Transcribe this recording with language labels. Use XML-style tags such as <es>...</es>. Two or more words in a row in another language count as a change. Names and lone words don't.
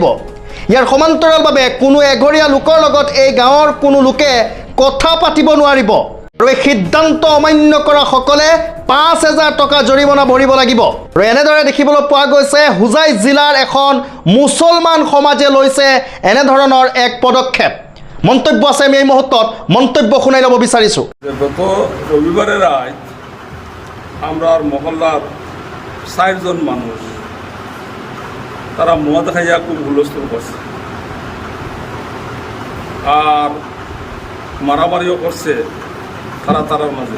<as>ইয়াৰ সমান্তৰালভাৱে কোনো এঘৰীয়া লোকৰ লগত এই গাঁৱৰ কোনো লোকে কথা পাতিব নোৱাৰিব আৰু এই সিদ্ধান্ত অমান্য কৰা সকলে 5,000 টকা জৰিমনা ভৰিব লাগিব। আৰু এনেদৰে দেখিবলৈ পোৱা গৈছে হুজাই জিলাৰ এখন মুছলমান সমাজে লৈছে এনেধৰণৰ এক পদক্ষেপ। মন্তব্য আছে, আমি এই মুহূৰ্তত মন্তব্য শুনাই ল'ব বিচাৰিছোঁ।</as> <bn>গত রবিবারে রাত আমরা মহল্লার 4জন মানুষ তারা মদ খাইয়া খুব হুলস্থুল করছে আর মারামারিও করছে তারার মাঝে।</bn>